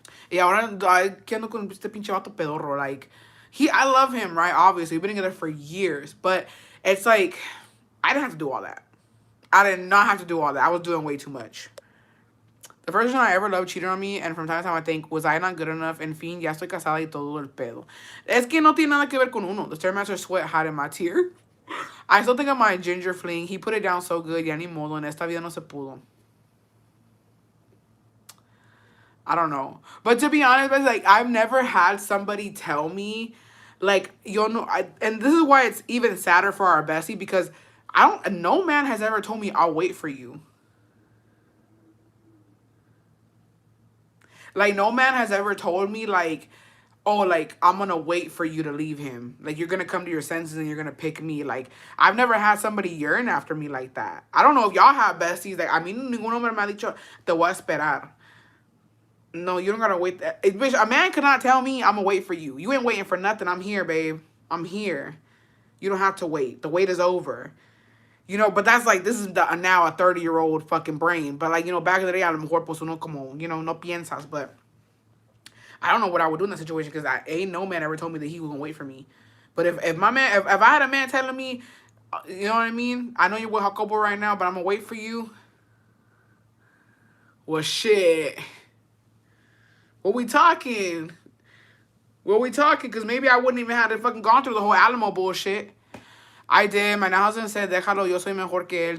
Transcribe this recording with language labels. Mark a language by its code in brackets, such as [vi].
[es] Y ahora que ando con este pinche vato pedorro, like, [en] I love him, right? Obviously, we've been together for years, but it's like, I didn't have to do all that. I did not have to do all that. I was doing way too much. The first person I ever loved cheated on me, and from time to time I think, was I not good enough? [es] En fin, ya estoy casada y todo el pedo. Es que no tiene nada que ver con uno. [en] The Stairmaster sweat hiding my tear. I still think of my ginger fling. He put it down so good, [es] ya ni modo, en esta vida no se pudo. [en] I don't know. But to be honest, like, I've never had somebody tell me, like, [es] yo no, [en] and this is why it's even sadder for our bestie, because no man has ever told me, I'll wait for you. Like, no man has ever told me, like, oh, like, I'm gonna wait for you to leave him. Like, you're gonna come to your senses and you're gonna pick me. Like, I've never had somebody yearn after me like that. I don't know if y'all have besties. [es] Like, a mí ningún hombre me ha dicho, te voy a esperar. [en] No, you don't gotta wait. Bitch, a man cannot tell me I'm gonna wait for you. You ain't waiting for nothing. I'm here, babe. I'm here. You don't have to wait. The wait is over. You know, but that's like, this is now a 30-year-old fucking brain. But like, you know, back in the day, [es] a lo mejor pues uno como, [en] you know, [es] no piensas. [en] But I don't know what I would do in that situation because ain't no man ever told me that he was gonna wait for me. But if my man, if I had a man telling me, you know what I mean? I know you're with Jacobo right now, but I'm gonna wait for you. Well, shit. What we talking? What we talking? Because maybe I wouldn't even have to fucking gone through the whole Alamo bullshit. I did. My now husband said, [es] déjalo, yo soy mejor que él.